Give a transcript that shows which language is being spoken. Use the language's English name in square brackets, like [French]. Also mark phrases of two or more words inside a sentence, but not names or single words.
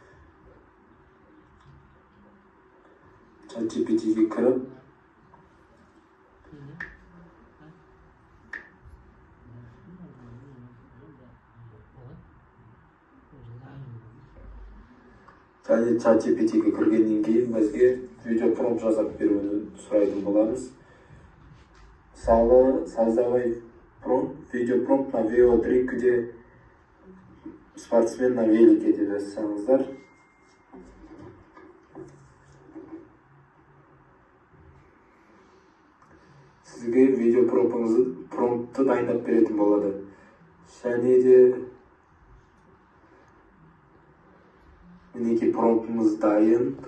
[Kazakh] ChatGPT-ге кіріп және ChatGPT-ге кіргеннен кейін бізге видео промпт жазып беруді сұрайтын боламыз. [Russian] Мысалы, создавай видео промпт на VO3, где спортсмен на велике [Kazakh] деп жазсаңыздар. Сізге видео промптты дайындап беретін болады. Және де мінеки промптымыз дайын.